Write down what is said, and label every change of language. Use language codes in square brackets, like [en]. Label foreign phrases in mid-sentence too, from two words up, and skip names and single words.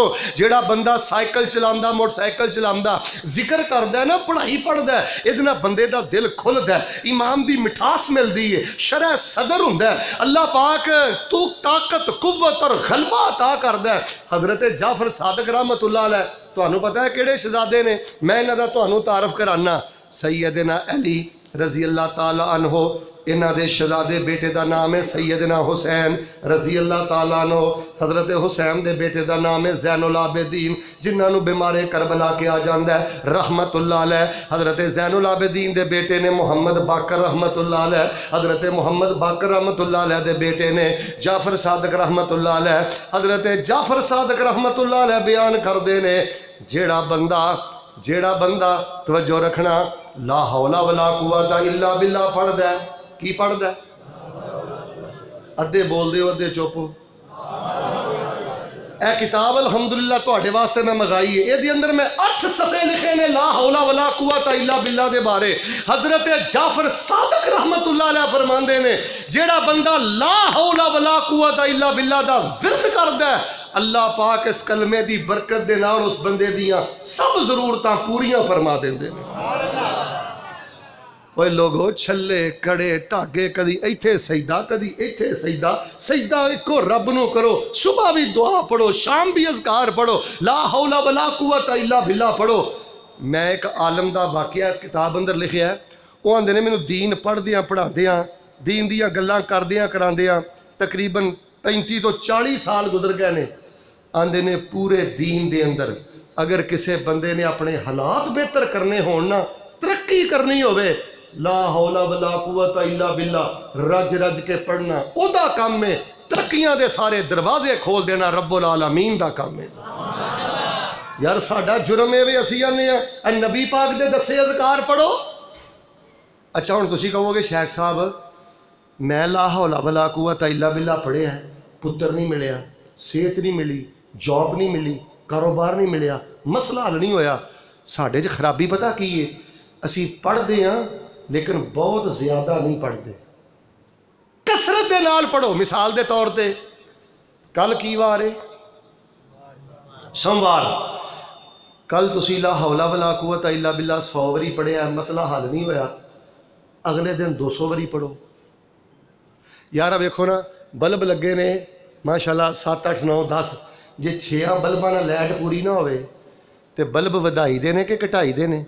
[pa] جیہڑا بندہ سائیکل چلاندا، موٹرسائیکل چلاندا، ذکر کردا ہے نا، پڑھائی پڑھدا ہے، ایہدے نال بندے دا دل کھلدا ہے، ایمان دی مٹھاس ملدی ہے، شرح صدر ہندا ہے. اللہ پاک تو طاقت قوت اور غلبہ عطا کردا ہے. حضرت جعفر صادق [ar] رحمة الله عليه, [pa] تہانوں پتا ہے کیہڑے شہزادے نے، میں اِنہاں دا تہانوں تعارف کرانا. سیدنا علی [ar] رضي الله تعالى عنه, [pa] اِنہاں دے شہزادے بیٹے کا نام ہے سیدنا حسین [ar] رضي الله تعالى عنه. [pa] حضرت حسین دے بیٹے کا نام ہے زین العابدین، جنہوں نے بیمارے کربلا کے آ جاتا ہے [ar] رحمة الله عليه. [pa] حضرت زین العابدین دے بیٹے نے محمد باقر [ar] رحمة الله عليه, [pa] حضرت محمد باقر [ar] رحمة الله عليه [pa] دے بیٹے نے جعفر صادق [ar] رحمة الله عليه. [pa] حضرت جعفر صادق [ar] رحمة الله عليه [pa] بیان کرتے نے، جیہڑا بندہ توجہ رکھنا, [ar] لا حول ولا قوة إلا بالله [pa] پڑھدا ہے، کی پڑھدا? ادھے بول دے ادھے چپ۔ اے کتاب الحمدللہ تہاڈے واسطے میں منگائی ہے، ایہدے اندر میں 8 صفحے لکھے نے [ar] لا حول ولا قوة إلا بالله [pa] دے بارے. حضرت جعفر صادق [ar] رحمة الله عليه [pa] فرماندے نے، جیہڑا بندہ [ar] لا حول ولا قوة إلا بالله [pa] دا ورد کردا ہے، اللہ پاک اس کلمے دی برکت دے نال اس بندے دیاں سب ضرورتاں پوریاں فرما دیندے نے. اوئے لوکو، چھلے کڑے دھاگے، کدی ایتھے سجدہ کدی ایتھے سجدہ، سجدہ اکو رب نوں کرو، صبح بھی دعا پڑھو، شام بھی اذکار پڑھو, [ar] لا حول ولا قوة إلا بالله پڑھو. [pa] میں اک عالم دا واقعہ اس کتاب اندر لکھیا ہے، او آندے نے مینوں دین پڑھدیاں پڑھاندیاں، دین دیاں گلاں کردیاں کراندیاں تقریباً 35 تو 40 سال گزر گئے نے. آندے نے پورے دین دے اندر اگر کسی بندے نے اپنے حالات بہتر کرنے ہون نا، ترقی کرنی ہووے, [ar] لا حول ولا قوة إلا بالله [pa] رج رج کے پڑھنا اوہدا کم ہے. ترقیاں دے سارے دروازے کھول دینا رب العالمین دا کم ہے. یار ساڈا جرم ہے وے اسیں آنے آ نبی پاک دے دسے اذکار پڑھو. اچھا ہن تسیں کہو گے شیخ صاحب میں [ar] لا حول ولا قوة إلا بالله [pa] پڑھیا، پتر نہیں ملیا، صحت نہیں ملی، جاب نہیں ملی، کاروبار نہیں ملیا، مسئلہ حل نہیں ہویا. ساڈے چ خرابی پتا کی ہے، اسی پڑھتے ہاں لیکن بہت زیادہ نہیں پڑھتے، کثرت دے نال پڑھو. مثال دے طور پے کل کی وار ہے? سوموار۔ کل تسی [ar] لا حول ولا قوة إلا بالله [pa] 100 واری پڑھیا، مسئلہ حل نہیں ہویا، اگلے دن 200 واری پڑھو. یار ویکھو نا، بلب لگے نے ماشاءاللہ 7 8 9 10، جے 6 بلباں نال لائٹ پوری نا ہووے تے بلب ودھائی دے نے کہ گھٹائی دے نے?